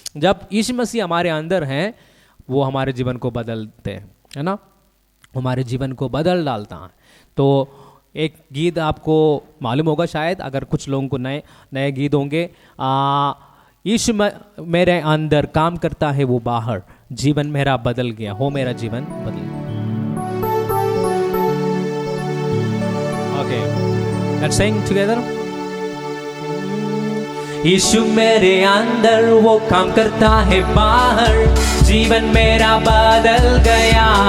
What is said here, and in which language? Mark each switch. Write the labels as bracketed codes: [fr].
[hi] जब यीशु मसीह हमारे अंदर हैं, वो हमारे जीवन को बदलते हैं, है ना, हमारे जीवन को बदल डालता है। तो एक गीत आपको मालूम होगा शायद, अगर कुछ लोगों को नए गीत होंगे, यीशु मेरे अंदर काम करता है वो बाहर, जीवन मेरा बदल गया, हो मेरा जीवन बदल गया। [en] Okay, let's sing together. [hi] यीशु मेरे अंदर वो काम करता है बाहर, जीवन मेरा बदल गया।